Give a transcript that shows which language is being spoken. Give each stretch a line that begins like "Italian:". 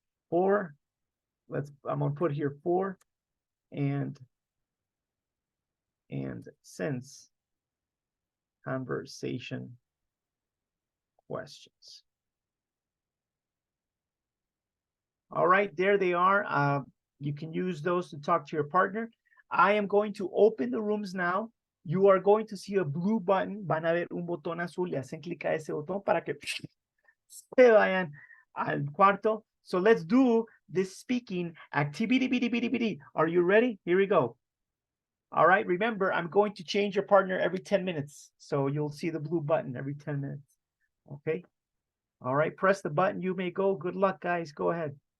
English: For, I'm gonna put here for and since conversation questions. All right, there they are. You can use those to talk to your partner. I am going to open the rooms now. You are going to see a blue button.
Spanish: Van a ver un botón azul. Le hacen clic a ese botón para que se vayan al cuarto.
English: So let's do this speaking activity. Are you ready? Here we go. All right, remember, I'm going to change your partner every 10 minutes. So you'll see the blue button every 10 minutes. Okay. All right, press the button. You may go. Good luck, guys. Go ahead.